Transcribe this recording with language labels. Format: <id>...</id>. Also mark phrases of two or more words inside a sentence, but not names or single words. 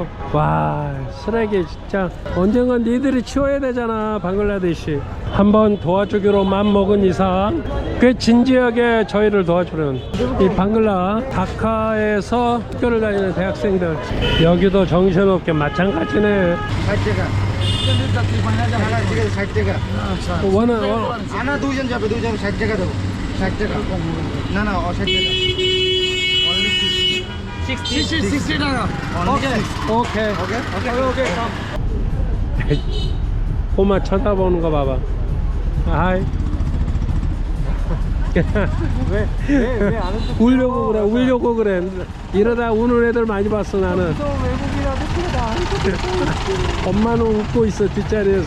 <ko>와, 쓰레기 진짜 언젠간 니들이 치워야 되잖아. 방글라데시. 한번 도와주기로 맘먹은 이상 꽤 진지하게 저희를 도와주는 이 방글라 다카에서 학교를 다니는 대학생들. 여기도 정신없게 마찬가지네.</ko> <bn>60 টাকা। না ঠিক আছে 60 টাকা।</bn> <ko>원하</ko> <bn>আনা দুইজন যাবে দুইজন 60 টাকা দেবো 60 টাকা না না 60 টাকা only 60 টাকা</bn> <ko>오케이. 오케이 꼬마 쳐다보는 거 봐봐. 아이. 울려고 그래. 이러다 우는 애들 많이 봤어 나는. 엄마는 웃고 있어 뒷자리에서.</ko>